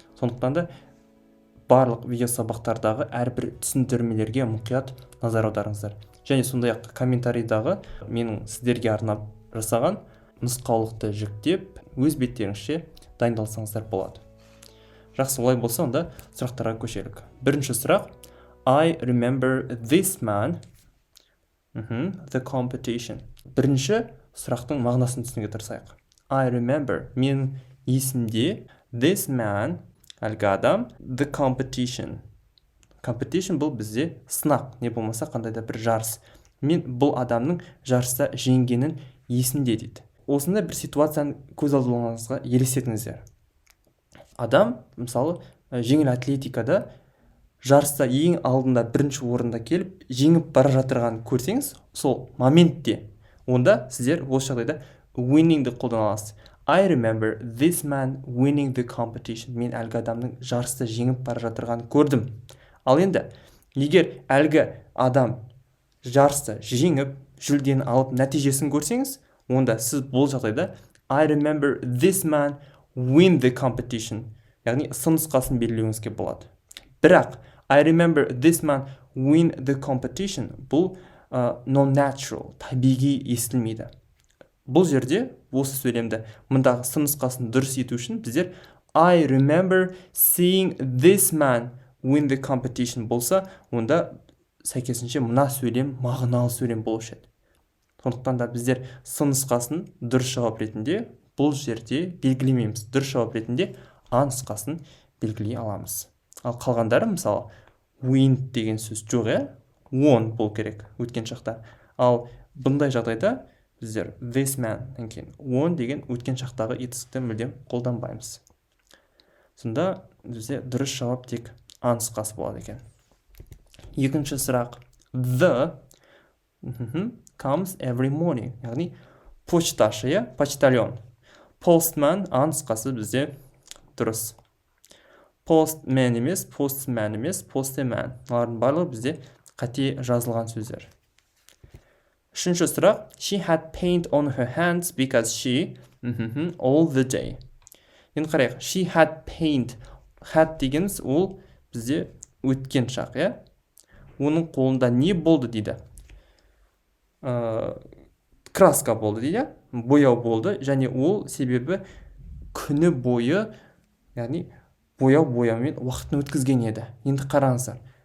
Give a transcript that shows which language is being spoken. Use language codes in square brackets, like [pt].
[kk] Сондықтан да барлық видео сабақтардағы әрбір түсіндірмелерге мұқият назар аударыңыздар. Және сондай-ақ комментарийдағы менің сіздерге арнап жасаған нұсқаулықты жүктеп, өз беттеріңізше дайындалсаңыздар болады. Жақсы, олай болса, онда сұрақтарға көшелік. Бірінші сұрақ: [en] I remember this man, the competition. [kk] Бірінші сұрақтың мағынасын түсінуге тырысайық. [en] I remember, [kk] мен есімде, [en] this man, [kk] әлгі адам, [en] the competition. [kk] Competition бұл бізде сынақ, не болмаса қандайда бір жарыс. Мен бұл адамның жарыста жеңгенін есімде дейді. Осындай бір ситуацияны көз алдыңызға елестетіңіздер. Адам, мысалы, жеңіл атлетикада жарыста ең алдында бірінші орында келіп, жеңіп бара жатырған көрсеңіз, сол моментте, онда сіздер осы жағдайда winningді қолдана аласыз. [en] I remember this man winning the competition. [kk] Мен әлгі адамның жарыста жеңіп бара жатырғанын көрдім. Ал енді, егер әлгі адам жарыста жеңіп, жүлдені алып, нәтижесін көрсеңіз, онда сіз бұл жағдайда [en] I remember this man win the competition. [kk] Яғни сын нұсқасын белгілеуіңізге болады. Бірақ [en] I remember this man win the competition. [kk] Бұл non-natural, табиғи естілмейді. Бұл жерде, осы сөйлемді, мұндағы сын нұсқасын дұрыс ету үшін біздер [en] I remember seeing this man win the competition [kk] болса, онда сәйкесінше мына сөйлем мағыналы сөйлем болушы еді. Сондықтан да біздер сын нұсқасын дұрыс жауап ретінде бұл жерде белгілемейміз. Дұрыс жауап ретінде А нұсқасын белгілей аламыз. Ал қалғандары, мысалы, win деген сөз жоқ, won бол керек өткен шақта. Ал бұндай жағдайда біздер [en] this man won [kk] деген өткен шақтағы етістікті мүлдем қолданбаймыз. Сонда бізде дұрыс жауап тек А нұсқасы болады екен. Екінші сұрақ: [en] The comes every morning. [kk] Яғни почташы, почтальон. Postman, А нұсқасы бізде дұрыс. [en] Postman [kk] емес, [en] postman емес, postman. [kk] Олардың барлығы бізде қате жазылған сөздер. Үшінші сұрақ: [en] She had paint on her hands because she all the day. [kk] Енді қарайық. [en] She had paint. [kk] Had дегеніміз ол бізде өткен шақ, Оның қолында не болды дейді? Краска болды дейді, бояу болды, және ол себебі күні бойы, яғни бояумен уақытын өткізген еді. Енді қараңыздар.